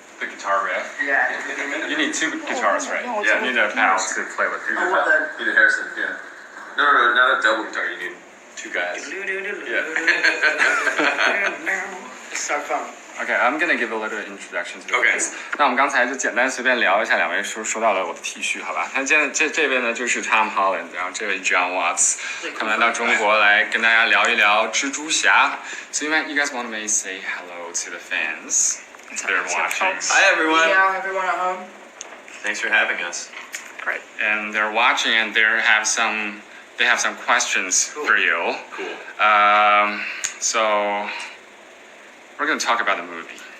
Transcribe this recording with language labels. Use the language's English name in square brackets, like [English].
[English] The guitar riff. Yeah. You need two guitars, right? Yeah. You need a pal to play with. Oh, what the? You need Harrison, yeah. No, not a double guitar. You need two guys. Yeah. It's so fun. Okay, I'm gonna give a little introduction to Okay. this. [Chinese] 那我们刚才就简单随便聊一下，两位说到了我的 T 恤，好吧？那这位呢就是 Tom Holland， 然后这位 Jon Watts， 他们来到中国来跟大家聊一聊蜘蛛侠。 [English] So you guys want to say hello to the fans that are watching? Hi, everyone. Yeah, everyone at home. Thanks for having us. Great. And they're watching, and they have some questions Cool. for you. Cool. So we're gonna talk about the movie.